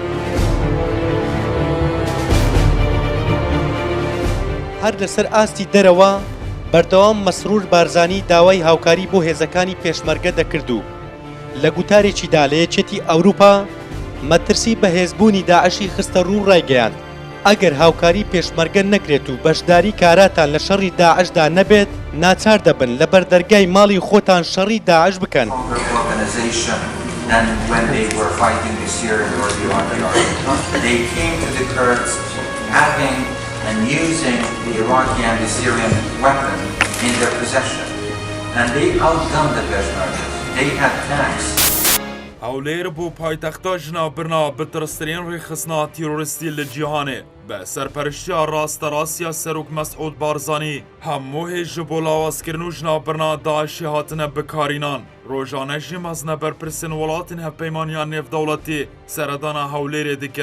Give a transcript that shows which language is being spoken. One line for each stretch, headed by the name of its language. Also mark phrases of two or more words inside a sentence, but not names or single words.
Central Kurdish: هەر لەسەر ئاستی دەرەوە بەردەوام مەسرور بارزانی داوای هاوکاری بۆ هێزەکانی پێشمەرگە دەکرد و لە گوتارێکیدا لە یەکێتی ئەوروپا مەترسی بەهێزبوونی داعشی خستە ڕوو ڕایگەیاند ئەگەر هاوکاری پێشمەرگە نەکرێت و بەشداری کاراتان لە شەڕی داعشدا نەبێت ناچار دەبن لە بەردەرگای ماڵی خۆتان شەڕی داعش بکەن.
English: and using the Iraqi and the Syrian weapon in their possession. And they outgunned the Peshmergas. They had tanks.
Kurdish: Hewlêr bû paytexta jinavbirina bitirstrên rêxistina tîroristî li cîhanê bi serpereştiya rasterasiya Serok Mesûd Barzanî hemû hêj ji bo lawazkirin û jinavbirina Daişê hatine bikarînan. Rojane jî mezneberpirsên welatên hevpeymaniya nêvdewletî seredana Hewlêrê dikir.